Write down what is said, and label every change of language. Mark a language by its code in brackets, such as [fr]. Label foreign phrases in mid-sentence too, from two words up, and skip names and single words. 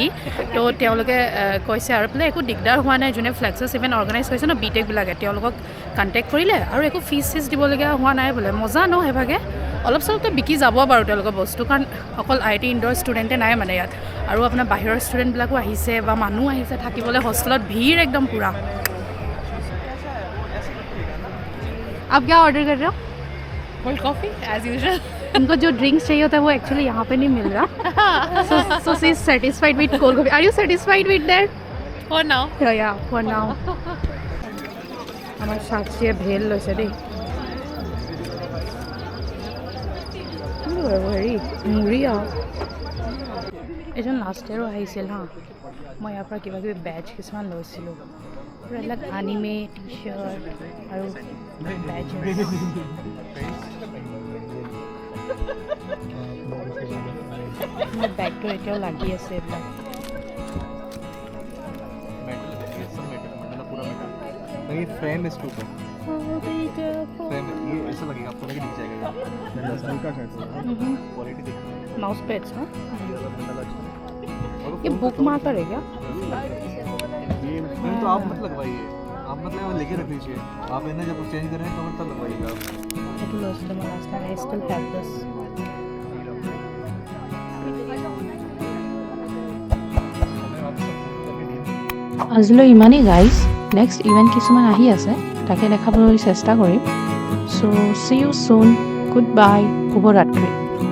[as] তো তেওঁলোকে কৈছে আৰু বোলে একো দিগদাৰ হোৱা নাই, যোনে [en] Flexus event organise [as] কৰিছে ন বিটেকবিলাকে, তেওঁলোকক কণ্টেক্ট কৰিলে আৰু একো ফিজ দিবলগীয়া হোৱা নাই বোলে। মজা ন সেইভাগে। অলপ চলপকৈ বিকি যাব বাৰু তেওঁলোকৰ বস্তু, কাৰণ অকল IIT ইণ্ডৰ ষ্টুডেণ্টে নাই মানে ইয়াত, আৰু আপোনাৰ বাহিৰৰ ষ্টুডেণ্টবিলাকো আহিছে বা মানুহ আহিছে থাকিবলৈ। হোষ্টেলত ভিৰ একদম পূৰা। [hi] आप क्या ऑर्डर कर रहे हो? [en] cold coffee as usual. [hi] इनको जो ड्रिंक्स चाहिए होता है वो एक्चुअली यहाँ पे नहीं मिल रहा। [en] so she is satisfied with cold coffee. Are you satisfied with that? For now. Yeah, for now. [as] আমার সাক্ষীয়ে ভেল লৈছে দেই। হেৰি মুড়ি আৰু এজন লাষ্ট ইয়েৰো আহিছিল হা। মই ইয়াৰ পৰা কিবা কিবি বেজ কিছুমান লৈছিলোঁ। এইবিলাক আনিমে টি চাৰ্ট আৰু বেজ। মোৰ বেগটো এতিয়াও লাগি আছে এইবিলাক। [hi] ये फ्रेम इसके ऊपर फ्रेम ये ऐसा लगेगा आपको, लगे दिख जाएगा हल्का सा क्वालिटी देखो। [en] mouse pads [hi] ना, ये [en] book marker [hi] है क्या? ये तो आप मत लगवाइए, आप मतलब लेके रख लीजिए। आप इन्हें जब चेंज करें तो तब लगवाइएगा। [en] It lost them last time. I still have this. [as] আজিলৈ ইমানেই গাইজ। [en] next event [as] কিছুমান আহি আছে, তাকে দেখাবলৈ চেষ্টা কৰিম। [en] So see you soon. Good bye, শুভৰাত্ৰি।